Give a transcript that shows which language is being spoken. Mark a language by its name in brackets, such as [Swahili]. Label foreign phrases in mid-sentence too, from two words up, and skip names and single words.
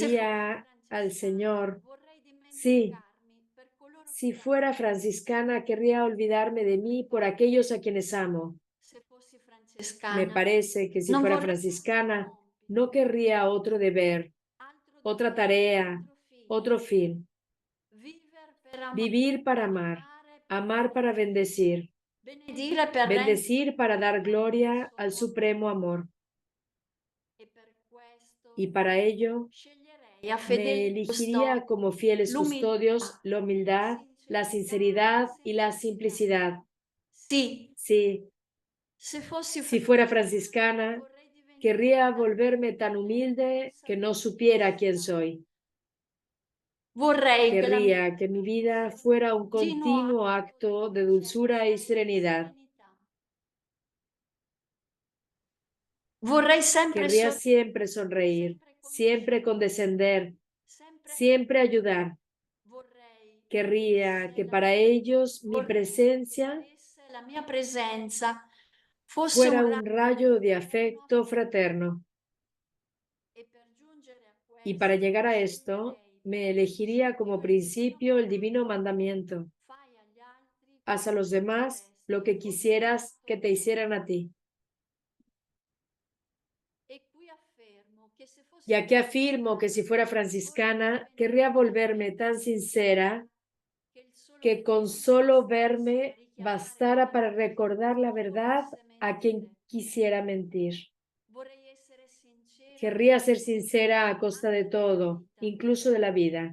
[Spanish] diría al Señor: sí, si fuera franciscana, querría olvidarme de mí por aquellos a quienes amo. [Italian] se fossi [Spanish] Me [Italian] francescana, [Spanish] parece que si [Italian] non [Spanish] fuera [Italian] vorrei [Spanish] franciscana, no querría otro deber, otra tarea, otro fin. Vivir para amar, amar para bendecir, [Italian] benedire per rendere [Spanish] bendecir para dar gloria al supremo amor. [Italian] e per questo [Spanish] Y para ello [Italian] sceglierei a me fedeli [Spanish] elegiría como fieles custodios la humildad, la sinceridad y la simplicidad. [Italian] Sì, [Spanish] Sí, [Italian] se fossi [Spanish] si fuera [Italian] francescana [Spanish] franciscana, [Italian] vorrei diventare [Spanish] querría volverme tan humilde que no supiera quién soy. [Italian] vorrei che la mia [Spanish] Querría que mi vida fuera un continuo acto de dulzura y serenidad. [Italian] vorrei sempre [Spanish] Querría [Italian] sorridere, [Spanish] siempre sonreír, siempre condescender, siempre ayudar. [Italian] vorrei [Spanish] Querría que para ellos mi presencia [Italian] la mia presenza fosse [Spanish] fuera un un rayo de afecto fraterno. [Italian] e per giungere a [Spanish] Y [Italian] questo [Spanish] para llegar a esto, [Italian] sceglierei [Spanish] me elegiría como principio el divino mandamiento: [Italian] fai agli altri [Spanish] haz a los demás lo que quisieras que te hicieran a ti. [Italian] e qui affermo che se fossi [Spanish] Y aquí afirmo que si fuera franciscana, querría volverme tan sincera que con solo verme bastara para recordar la verdad a quien quisiera mentir. Querría ser sincera a costa de todo, incluso de la vida.